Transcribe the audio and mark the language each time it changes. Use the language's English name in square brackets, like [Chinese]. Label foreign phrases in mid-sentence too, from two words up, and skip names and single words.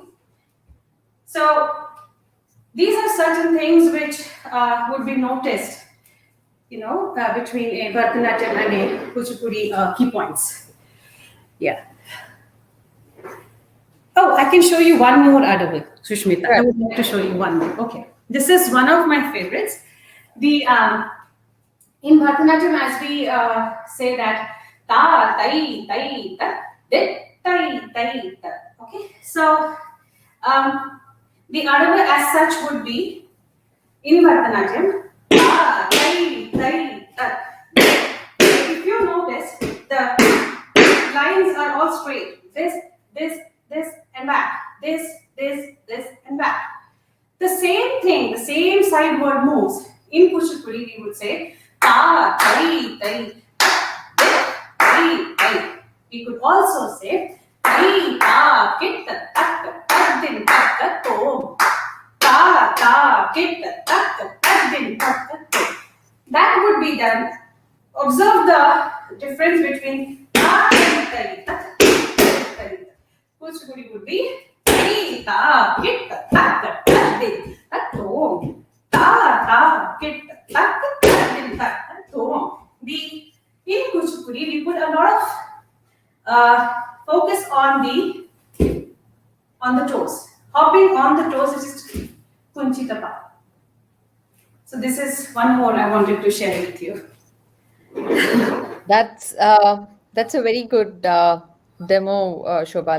[English] So these are certain things which would be noticed, between a Bharatanatyam and a Kuchipudi key points. Yeah. Oh, I can show you one more, Adavu, Sushmita. I would like to show you one more. Okay. This is one of my favorites. The In Bharatanatyam, as we say that ta, tai, tai, ta, dit, tai, tai, ta. Okay, so um, the Adava as such would be in Bharatanatyam ta, tai, tai, ta. If you notice, the lines are all straight. This, and back. This, and back. The same thing, the same side word moves. In Kuchipudi, we would say ta, tai, tai, tai, tai. We could also say tai, ta, kit, tak, tak, din, tak, tom. Ta, ta, kit, tak, tak, din, tak, tom. That would be done. Observe the difference between ta and tai, tak, tai. Kuchipudi would be tai, ta, kit, tak, tak, din, tak, tom. Ta, ta, kit, tak, tak, din, tak, tom. The in Kuchipudi, we put a lot of focus on the toes, hopping on the toes, which is kunchitapa. So this is one more I wanted to share with you. That's a very good demo, Shobha.